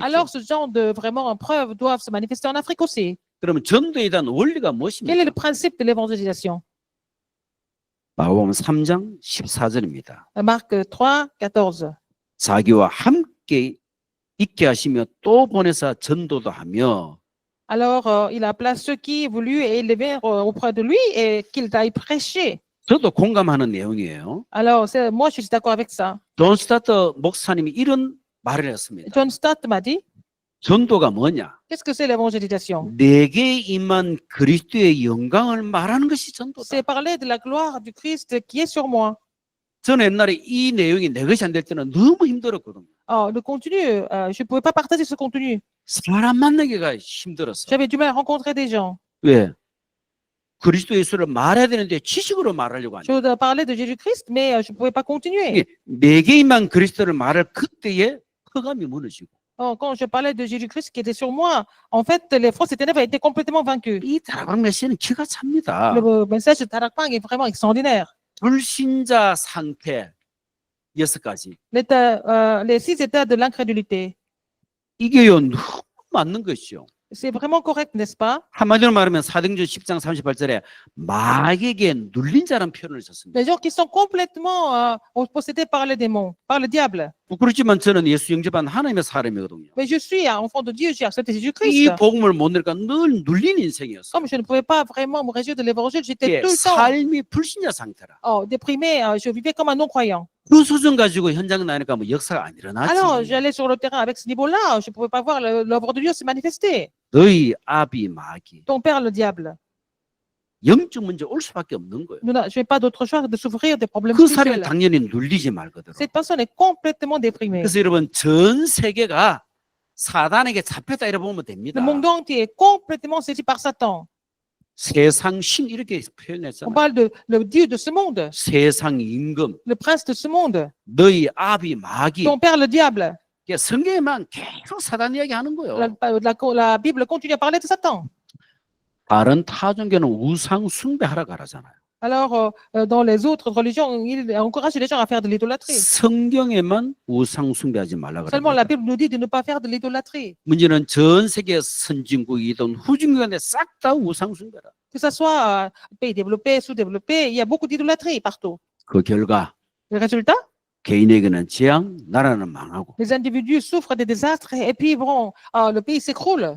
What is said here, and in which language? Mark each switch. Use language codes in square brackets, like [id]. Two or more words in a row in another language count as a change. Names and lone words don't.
[fr] Alors, ce genre de vraiment preuves doivent se manifester en Afrique aussi. [ko] 그러면 전도에 대한 원리가 [fr] Quel est le [ko] 무엇입니까? [fr] principe de l'évangélisation? [ko] 마가복음 3장 14절입니다. [fr] Marc 3:14. [ko] 자기와 함께 있게 하시며 또 보내사 전도도 하며 [fr] Alors, il appela ceux qui voulu et ils les vinrent auprès de lui et qu'il aille prêcher. [ko] 저도 공감하는 내용이에요. [fr] Alors, moi, je suis d'accord avec ça. [ko] 존 스타트 목사님이 이런 말을 했습니다. [fr] John Stott m'a dit, [ko] 전도가 뭐냐? [fr] qu'est-ce que c'est l'évangélisation? [ko] 내게 임한 그리스도의 영광을 말하는 것이 전도다. [fr] C'est parler de la gloire du Christ qui est sur moi. [ko] 저는 옛날에 이 내용이 내 것이 안 될 때는 너무 힘들었거든요. [fr] Oh, le contenu, je ne pouvais pas partager ce contenu. [ko] 사람 만나기가 힘들었어. [fr] J'avais du mal à rencontrer des gens. [ko] 왜? 그리스도 예수를 말해야 되는데 지식으로 말하려고 [fr] Je [ko] 하니까. [fr] voulais parler de Jésus-Christ, mais je ne pouvais pas continuer. [ko] 이게 내게 임한 그리스도를 말할 그때에 허감이 무너지고 [fr] Oh, quand je parlais de Jésus-Christ qui était sur moi, en fait, les forces des ténèbres étaient complètement vaincues. [ko] 이 다락방 메시지는 기가 찹니다. [fr] Le message de Tarakpang est vraiment extraordinaire. [ko] 불신자 상태 6가지. [fr] Les 6 états de l'incrédulité. [ko] 이게요 너무 맞는 것이요. [fr] C'est vraiment correct, n'est-ce pas? [ko] 한마디로 말하면 사도행전 10장 38절에 마귀에게 눌린 자라는 표현을 썼습니다. [fr] Les gens qui sont complètement possédés par les démons, par le diable. [ko] 그렇지만 저는 예수 영접한 하나님의 사람이거든요. [fr] Mais je suis un enfant de Dieu, j'ai accepté [ko] 이 [fr] Jésus-Christ. [ko] 복음을 못 내니까 늘 눌린 인생이었어요. [fr] Comme je ne pouvais pas vraiment me réjouir de l'évangile, j'étais [ko] 이게 [fr] tout le temps [ko] 삶이 불신자 상태라. [fr] déprimé, je vivais comme un non-croyant. [ko] 그 수준 가지고 현장 나니까 뭐 역사가 안 [fr] Alors, [ko] 일어나지. [fr] j'allais sur le terrain avec ce niveau-là, je ne pouvais pas voir l'œuvre de Dieu se manifester. [ko] 너희 아비 마귀 [fr] Ton père, le diable. [ko] 영적 문제 올 수밖에 없는 거예요. [fr] Je n'ai pas d'autre choix que de souffrir des problèmes [ko] 그 사람이 [fr] spirituels. [ko] 당연히 눌리지 말거든. [fr] Cette personne est complètement déprimée. [ko] 그래서 여러분 전 세계가 사단에게 잡혔다 이래 보면 됩니다. [fr] Le monde entier est complètement saisi par Satan. [ko] 세상 신 이렇게 [fr] On [ko] 표현했잖아요. [fr] parle de le Dieu de ce monde, [ko] 세상 임금, [fr] le prince de ce monde, [ko] 너희 아비 마귀. [fr] ton père, le diable. [ko] 성경에만 계속 사단 이야기하는 거예요. [fr] La Bible continue à parler de Satan. [ko] 다른 타종교는 우상 숭배하라 가라잖아요. [fr] Alors, dans les autres religions, il encourage les gens à faire de l'idolâtrie. [ko] 성경에만 우상 숭배하지 말라 [fr] Seulement, la [ko] 그럽니다. [fr] Bible nous dit de ne pas faire de l'idolâtrie. [ko] 문제는 전 세계 선진국이든 후진국인데 싹 다 우상 숭배라. [fr] Que ce soit pays développés, sous-développés, il y a beaucoup d'idolâtrie partout. [ko] 그 결과 [fr] Le résultat, [ko] 개인에게는 재앙, 나라는 망하고. [fr] les individus souffrent des désastres et puis bon, le pays s'écroule.